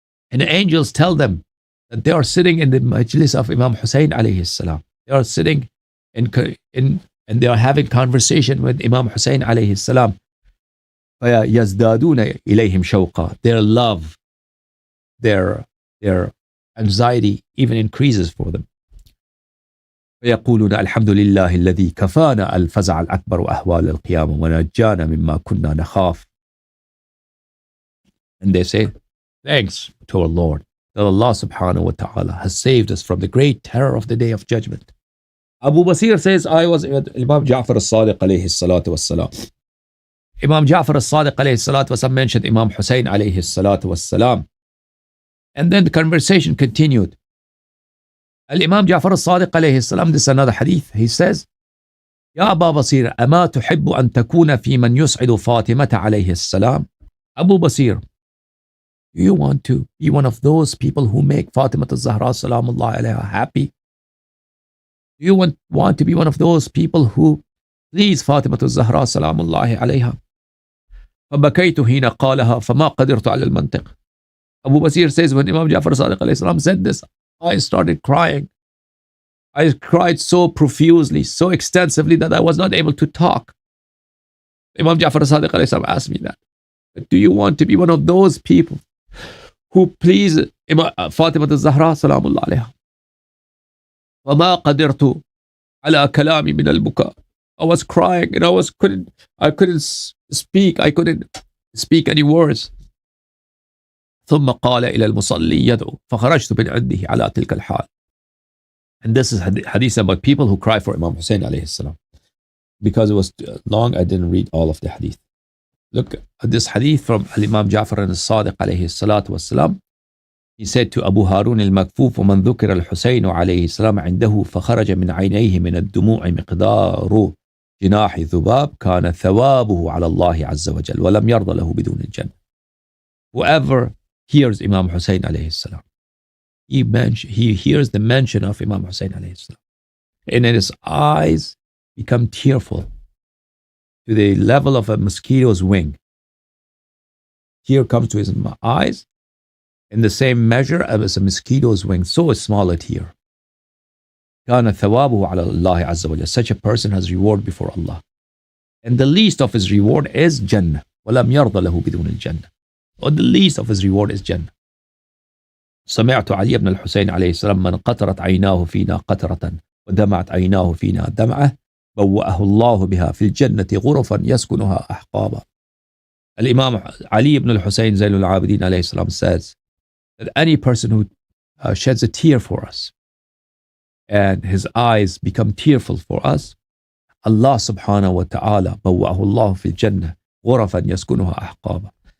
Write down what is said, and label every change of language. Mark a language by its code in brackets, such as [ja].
[en] And the angels tell them that they are sitting in the Majlis of Imam Hussein alayhi salam. They are sitting and they are having conversation with Imam Hussein alayhi salam. [ar] فَيَزْدَادُونَ إِلَيْهِمْ شَوْقًا. [en] Their love, their anxiety even increases for them. [ar] فيقولون الحمد لله الذي كفانا الفزع الأكبر وأهوال القيامة ونجانا مما كنا نخاف. [en] And they say, thanks to our Lord, that Allah subhanahu wa ta'ala has saved us from the great terror of the day of judgment. Abu Basir says, I was with Imam Jafar al-Sadiq alayhi salatu wassalam. Imam Jafar al-Sadiq alayhi salatu wassalam mentioned Imam Hussein alayhi salatu wassalam. And then the conversation continued. Imam Jafar al-Sadiq alayhi salam, this is another hadith. He says, Ya Abu Basir, [ar] أما تحب أن تكون في من يسعد فاطمة عليه السلام? [en] Abu Basir, do you want to be one of those people who make Fatima al-Zahra salamullah alayha happy? Do you want to be one of those people who please Fatima al-Zahra salamullah alayha? [ar] فبكيت حين قالها فما قدرت على المنطق. [en] Abu Basir says, when Imam Jafar al-Sadiq alayhi salam said this, I started crying. I cried so profusely, so extensively that I was not able to talk. Imam Jafar al-Sadiq alayhi salam asked me that. Do you want to be one of those people who please Fatima al-Zahra salamullah alayha? [ar] وما قدرت على كلامي من البكاء. [en] I was crying and I couldn't speak. I couldn't speak any words. [ar] ثم قال إلى المصلي يدعو فخرجت من عنده على تلك الحال. [en] And this is hadith about people who cry for Imam Hussein alayhi salam. Because it was long, I didn't read all of the hadith. Look at this hadith from Imam Jafar al-Sadiq alayhi salatu wassalam. He said to Abu Harun al-Makfuf, [ar] ومن ذكر الحسين عليه السلام عنده فخرج من عينيه من الدموع مقدار جناح ذباب كان ثوابه على الله عز وجل ولم يرضى له بدون الجنة. [en] Whoever hears Imam Hussein alayhi salam, he hears the mention of Imam Hussein alayhi salam, and his eyes become tearful to the level of a mosquito's wing. Tear comes to his eyes in the same measure as a mosquito's wing, so small a tear. [ar] كان ثوابه على الله عز وجل. [en] Such a person has reward before Allah. And the least of his reward is Jannah. [ar] ولم يرضى له بدون الجنة. [en] Or the least of his reward is Jannah. [ar] سمعت علي بن الحسين عليه السلام من قطرت عيناه فينا قطرة ودمعت عيناه فينا دمعة بوأه الله بها في الجنة غرفا يسكنها أحقابا. [en] Imam Ali ibn al-Hussein Zainul Abidin alayhi salam says that any person who sheds a tear for us and his eyes become tearful for us, Allah subhanahu wa ta'ala [ar] بوأه الله في الجنة غرفا يسكنها أحقابا.